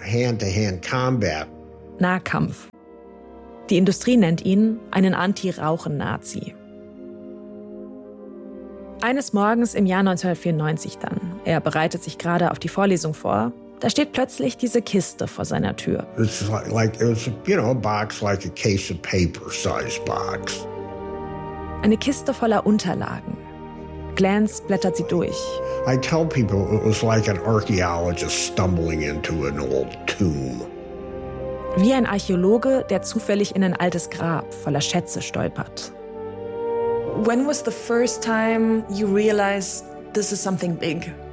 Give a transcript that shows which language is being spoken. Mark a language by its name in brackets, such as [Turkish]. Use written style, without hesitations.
[English] Hand-to-Hand Combat. [German] Nahkampf. Die Industrie nennt ihn einen Anti-Rauchen-Nazi. Eines Morgens im Jahr 1994 dann, er bereitet sich gerade auf die Vorlesung vor, da steht plötzlich diese Kiste vor seiner Tür. [English] It's like it's, you know, a box like a case of paper size box. [German] Eine Kiste voller Unterlagen. Glantz blättert sie durch. [English] I tell people it was like an archaeologist stumbling into an old tomb. [German] Wie ein Archäologe, der zufällig in ein altes Grab voller Schätze stolpert. [English] When was the first time you realized this is something big?